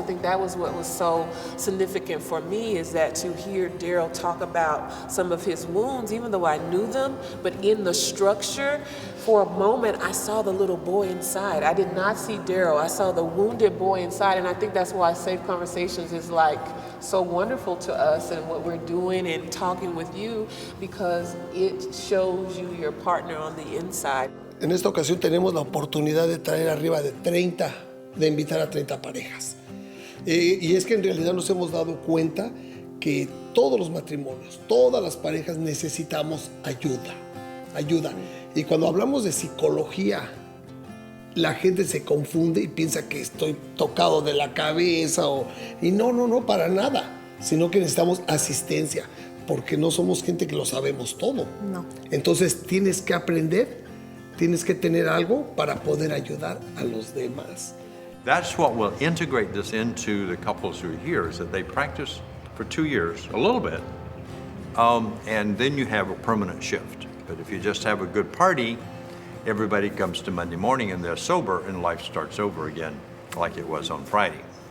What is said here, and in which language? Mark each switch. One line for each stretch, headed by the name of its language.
English: I think that was what was so significant for me, is that to hear Daryl talk about some of his wounds, even though I knew them, but in the structure, for a moment I saw the little boy inside. I did not see Daryl, I saw the wounded boy inside, and I think that's why Safe Conversations is like so wonderful to us and what we're doing and talking with you, because it shows you your partner on the inside.
Spanish: En esta ocasión tenemos la oportunidad de traer arriba de 30, de invitar a 30 parejas. Y es que en realidad nos hemos dado cuenta que todos los matrimonios, todas las parejas necesitamos ayuda. Y cuando hablamos de psicología, la gente se confunde y piensa que estoy tocado de la cabeza y no, para nada, sino que necesitamos asistencia, porque no somos gente que lo sabemos todo. No. Entonces tienes que aprender, tienes que tener algo para poder ayudar a los demás.
English: That's what will integrate this into the couples who are here, is that they practice for 2 years, a little bit, and then you have a permanent shift. But if you just have a good party, everybody comes to Monday morning and they're sober and life starts over again like it was on Friday.